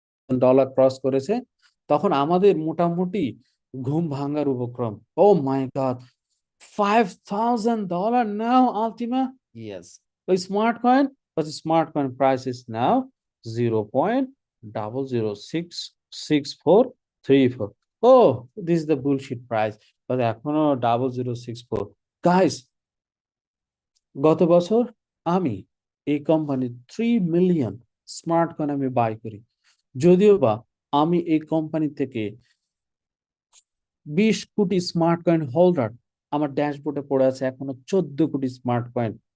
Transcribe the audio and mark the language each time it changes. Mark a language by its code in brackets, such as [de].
[bn] $1 cross করেছে, তখন আমাদের মোটামুটি ঘুম ভাঙার উপক্রম। [en] Oh my god, $5,000 now, Ultima? Yes. So smart coin, but the smart coin price is now 0.00666434. Oh, this is the bullshit price. [bn] But এখনো 0064. Guys, গত বছর আমি এই কোম্পানির 3 মিলিয়ন স্মার্ট কয়েন আমি বাই করি। যদিও বা আমি এই কোম্পানি থেকে 20 কোটি স্মার্ট কয়েন হোল্ডার, আমার ড্যাশবোর্ডে পড়ে আছে এখনো 14 কোটি স্মার্ট কয়েন।